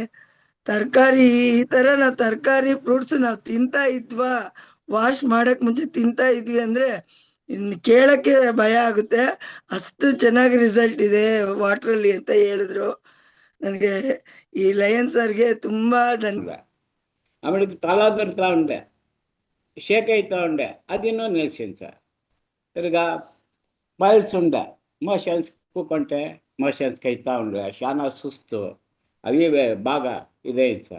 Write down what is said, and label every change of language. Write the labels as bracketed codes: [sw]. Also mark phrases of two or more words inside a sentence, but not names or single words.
[kn] ತರಕಾರಿ ಈ ತರ ನಾವು ತರಕಾರಿ ಫ್ರೂಟ್ಸ್ ನಾವು ತಿಂತಾ ಇದ್ವಾ, ವಾಶ್ ಮಾಡಕ್ ಮುಂಚೆ ತಿಂತಾ ಇದ್ವಿ ಅಂದ್ರೆ ಇನ್ ಕೇಳಕ್ಕೆ ಭಯ ಆಗುತ್ತೆ. ಅಷ್ಟು ಚೆನ್ನಾಗಿ ರಿಸಲ್ಟ್ ಇದೆ ವಾಟರ್ ಅಲ್ಲಿ ಅಂತ ಹೇಳಿದ್ರು. ನನಗೆ ಈ ಲಯನ್ ಸರ್ಗೆ ತುಂಬಾ [te] ఆమెకి తల పెడతా ఉండే, షేక్ అవుతూ ఉండే, అది నిలిచింది సార్. తిరిగా పైల్స్ ఉండే, మోషన్స్ కూకుంటే మోషన్స్కి అవుతూ ఉండే, చాలా సుస్తు, అవి బాగా ఇదైంది సార్.